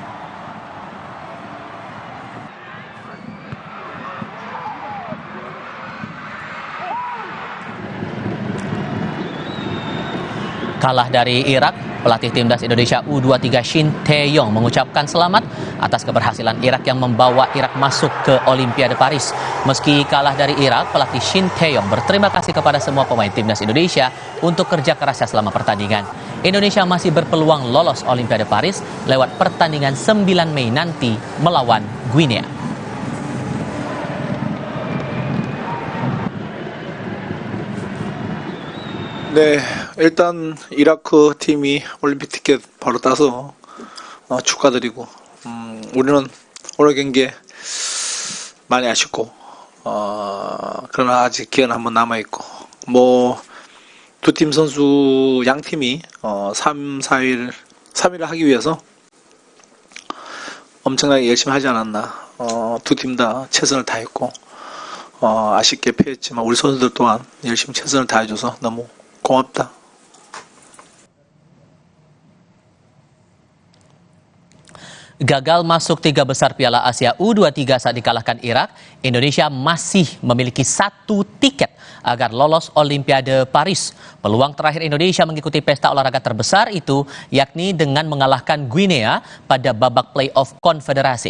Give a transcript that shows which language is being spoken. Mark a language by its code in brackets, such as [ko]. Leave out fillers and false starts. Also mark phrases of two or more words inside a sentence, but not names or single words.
[id] Kalah dari Irak, pelatih timnas Indonesia U23 Shin Tae-yong mengucapkan selamat atas keberhasilan Irak yang membawa Irak masuk ke Olimpiade Paris. Meski kalah dari Irak, pelatih Shin Tae-yong berterima kasih kepada semua pemain timnas Indonesia untuk kerja kerasnya selama pertandingan. Indonesia masih berpeluang lolos Olimpiade Paris lewat pertandingan 9 Mei nanti melawan Guinea. [ko] 네, 일단 이라크 팀이 올림픽 티켓 바로 따서 축하드리고 우리는 오늘 경기에 많이 아쉽고 그러나 아직 기회는 한번 남아있고 뭐 두 팀 선수 양 팀이 3일을 하기 위해서 엄청나게 열심히 하지 않았나. 두 팀 다 최선을 다했고 아쉽게 패했지만 우리 선수들 또한 열심히 최선을 다해줘서 너무 고맙다. [id] Gagal masuk 3 besar Piala Asia U23 saat dikalahkan Irak, Indonesia masih memiliki 1 tiket agar lolos Olimpiade Paris. Peluang terakhir Indonesia mengikuti pesta olahraga terbesar itu yakni dengan mengalahkan Guinea pada babak play-off konfederasi.